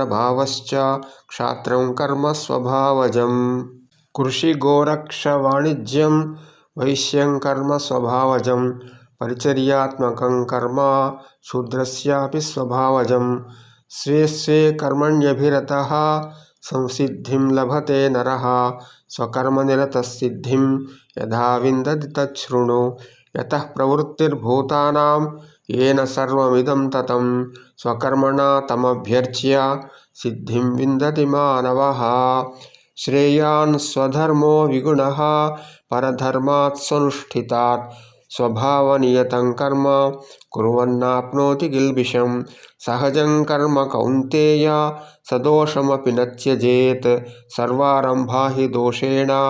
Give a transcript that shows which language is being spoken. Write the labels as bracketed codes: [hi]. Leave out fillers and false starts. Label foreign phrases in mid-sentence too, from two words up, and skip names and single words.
[sa] భావశ్చ క్షాత్రం కర్మ స్వభావజం కృషి గోరక్ష వాణిజ్యం వైశ్యం కర్మ స్వభావజం పరిచర్యాత్మకం కర్మ శూద్రస్యాపి స్వభావజం స్వే స్వే కర్మణ్యభిరతః సంసిద్ధిం లభతే నరః స్వకర్మనిరతసిద్ధిం యథా విందతి తచ్ఛృణు యతః ప్రవృత్తిర్భూతానాం येन सर्वमिदं ततं स्वकर्मणा तमभ्यर्च्य सिद्धिं विन्दति मानवः श्रेयान् स्वधर्मो विगुणः परधर्मात् स्वनुष्ठितात् स्वभावनियतं कर्म कुर्वन्नाप्नोति किल्बिषं सहजं कर्म कौन्तेय सदोषमपि न त्यजेत् सर्वारम्भा हि दोषेण